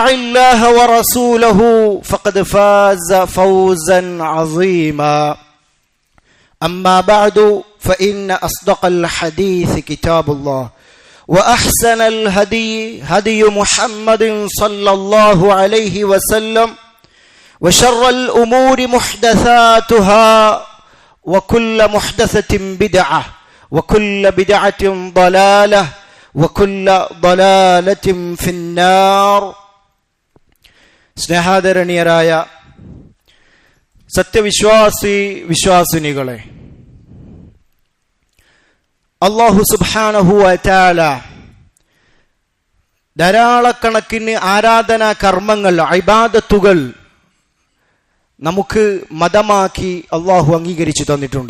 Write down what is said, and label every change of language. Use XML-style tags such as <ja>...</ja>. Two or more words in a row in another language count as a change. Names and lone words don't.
<ar>الله ورسوله فقد فاز فوزا عظيما أما بعد فإن أصدق الحديث كتاب الله وأحسن الهدي هدي محمد صلى الله عليه وسلم وشر الأمور محدثاتها وكل محدثة بدعة وكل بدعة ضلالة وكل ضلالة في النار.</ar> <ml>സ്നേഹാദരണീയരായ വിശ്വാസിനികളെ,</ml> <ar>الله سبحانه وتعالى</ar> <ml>ധാരാളക്കണക്കിന് ആരാധനാ കർമ്മങ്ങൾ, ഇബാദത്തുകൾ നമുക്ക് മതമാക്കി അല്ലാഹു അംഗീകരിച്ചു തന്നിട്ടുണ്ട്.</ml>